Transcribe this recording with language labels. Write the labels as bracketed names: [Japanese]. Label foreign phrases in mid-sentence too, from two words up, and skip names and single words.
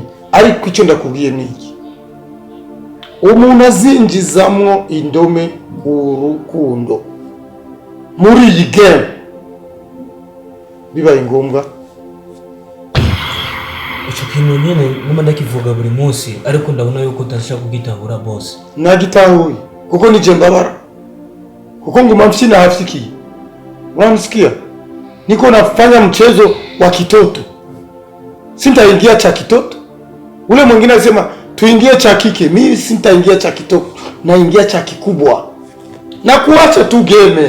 [Rundi] Ariko icyo ndakubwiye niki, umuntu azinjizamwo indome urukundo muri iyi game bibaye ngombwa ico kintu nyene ngoma ndakivuga buri munsi ariko ndabona yuko utashaka kugitahura boss. Nagitahuye kuko nije mbabara. Kuko ngoma mfina hafiki. Unamsikia? [Swahili] Niko nafanya mchezo wa kitoto. Sintaingia cha kitoto. Ule mwingine anasema tuingie cha kike. Mimi sintaingia cha kitoto. Naingia cha kikubwa. Na kuacha tu game.